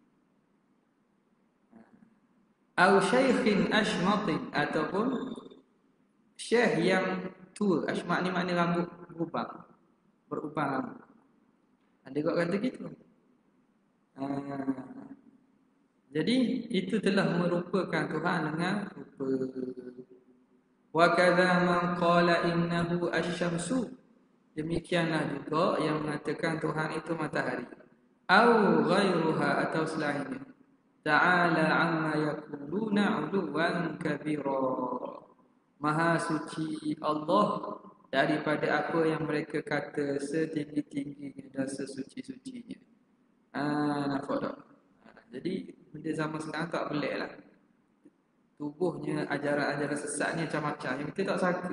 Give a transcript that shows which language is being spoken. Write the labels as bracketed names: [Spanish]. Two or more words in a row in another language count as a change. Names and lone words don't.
[Arabic] أو شيخ أشمط, [Malay] ataupun syekh yang tua. Ashmat ni makna rambut berubah rambut. Ada kau kata gitu. Jadi itu telah merupakan Tuhan dengan rupa. [Arabic] وكذا من قال إنه الشمس, [Malay] demikianlah juga yang mengatakan Tuhan itu matahari. [Arabic] أو غيرها, [Malay] atau selainnya. [Arabic] تعالى عما يقولون علوا كبيرا. [Malay] Maha suci Allah daripada apa yang mereka kata setinggi-tingginya dan sesuci-sucinya. Nampak tak? Jadi benda zaman sekarang tak pelik lah. Tubuhnya ajaran-ajaran sesatnya macam-macam yang kita tak sangka.